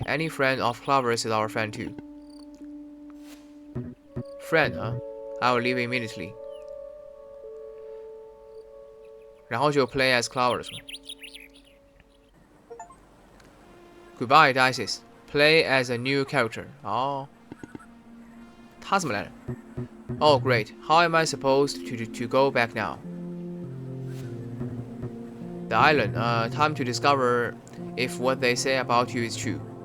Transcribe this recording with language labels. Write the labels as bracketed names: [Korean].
[English] Any friend of Clover's is our friend too. Friend, huh? I will leave immediately. [Chinese] 然后就 [English] play as Clover [Chinese] 是吗 [English] ？Goodbye, Dices. Play as a new character. [Chinese] 哦，他怎么来着 ？ [English] Oh, great. How am I supposed to go back now? The island. Time to discover if what they say about you is true.